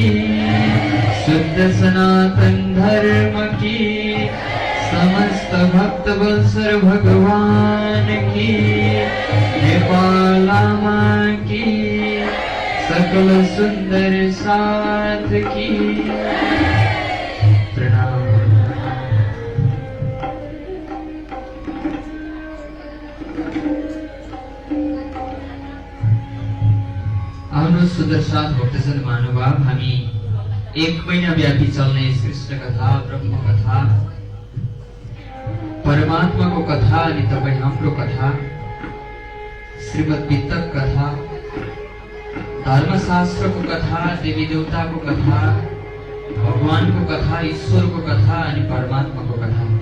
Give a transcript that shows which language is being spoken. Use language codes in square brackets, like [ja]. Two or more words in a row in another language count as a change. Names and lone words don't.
[hi] शुद्ध सनातन धर्म की। समस्त भक्त वत्सल भगवान की। नेपाल मां की। सकल सुंदर साथ की प्रणाम। [ne] आउनुहोस् सुन्दर साथ भक्तजन महानुभाव, हामी 1 महिना व्यापी चल्ने कृष्ण कथा, ब्रह्म कथा, परमात्माको कथा अनि तपाईँ हाम्रो कथा, श्रीमद् वितक कथा, धर्मशास्त्रको कथा, देवी देवताको कथा, भगवानको कथा, ईश्वरको कथा अनि परमात्माको कथा,